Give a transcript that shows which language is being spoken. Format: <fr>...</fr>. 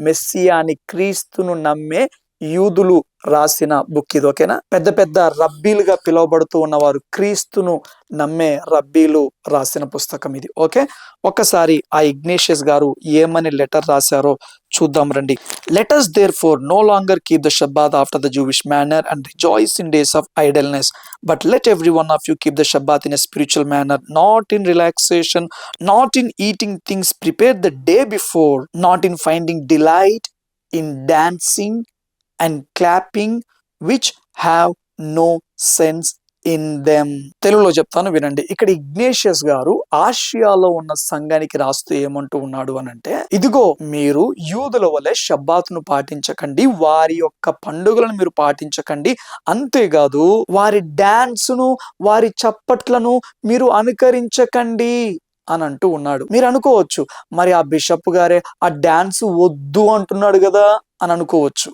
<te>మెస్సియాని క్రీస్తును నమ్మే యూదులు రాసిన బుక్ ఇది. ఓకేనా. పెద్ద పెద్ద రబ్బీలుగా పిలువబడుతూ ఉన్నవారు, క్రీస్తును నమ్మే రబ్బీలు రాసిన పుస్తకం ఇది. ఓకే, ఒక్కసారి ఆ ఇగ్నేషియస్ గారు ఏమని లెటర్ రాశారో చూద్దాం రండి.</te> <en>Let us therefore no longer keep the Shabbat after the Jewish manner and rejoice in days of idleness, but let every one of you keep the Shabbat in a spiritual manner, not in relaxation, not in eating things prepared the day before, not in finding delight in dancing and clapping, which have no sense in them.</en> <te>తెలుగులో చెప్తాను వినండి. ఇక్కడ Ignatius గారు ఆసియాలో ఉన్న సంఘానికి రాస్తూ ఏమంటూ ఉన్నాడు అనంటే, ఇదిగో మీరు యూదుల వలె షబ్బాతును పాటించకండి, వారి యొక్క పండుగలను మీరు పాటించకండి, అంతేకాదు వారి డాన్సును, వారి చప్పట్లను మీరు అనుకరించకండి అని అంటూ ఉన్నాడు. మీరు అనుకోవచ్చు, మరి ఆ బిషప్ గారే ఆ డాన్స్ వద్దు అంటున్నాడు కదా, అని అనుకోవచ్చు.</te>